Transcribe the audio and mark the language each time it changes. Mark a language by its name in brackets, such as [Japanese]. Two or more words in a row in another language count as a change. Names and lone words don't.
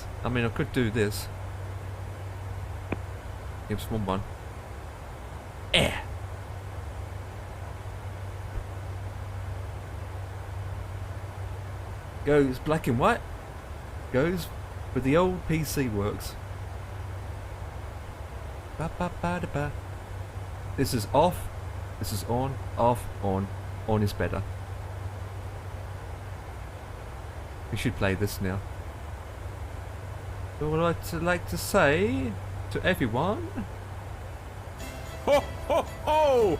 [English] I mean, I could do this. Give us one. Air. Goes black and white. Goes with the old PC works. Ba ba ba da ba. This is off. This is on. Off. On. On is better. We should play this now. What would I like to say to everyone? Ho ho ho!